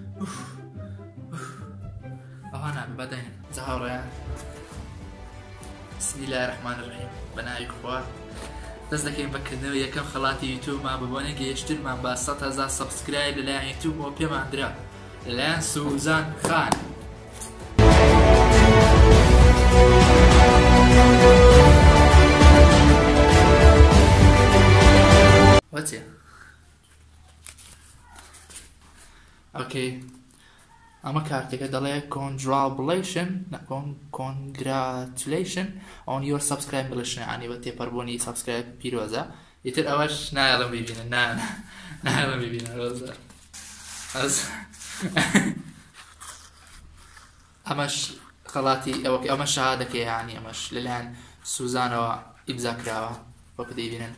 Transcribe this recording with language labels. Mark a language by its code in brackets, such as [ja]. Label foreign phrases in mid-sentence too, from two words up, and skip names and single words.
[ckb] ئەوانە بەدەین جاهاوڕێیان [ar] بسم الله الرحمن الرحیم [ckb] بەناوی خوا دەست دەکەین بەکردنەوە یەکەم خەڵاتی یوتوبمان بەبوونە گەیشتنمان بە 100,000 سەبسکرایب لەلایەن یوتوبەوە پێمان درا لەلایەن سوزان خان. وەچێ؟ ئۆکەی ئەمە کارتێکە دەڵێ [en] congratulation on your subscription [ckb] عنی بە تێپەڕبوونی سەبسکرایب پیرۆزە. ئیتر ئەوەش نایڵم ببینن نایڵم ببینە ڕۆزە ئەمەش خەڵاتی ئەمە شەهادەکەی یعنی ئەمەش لەلایەن سوزانەوە ئیمزا کراوە وەکو دەیبینن.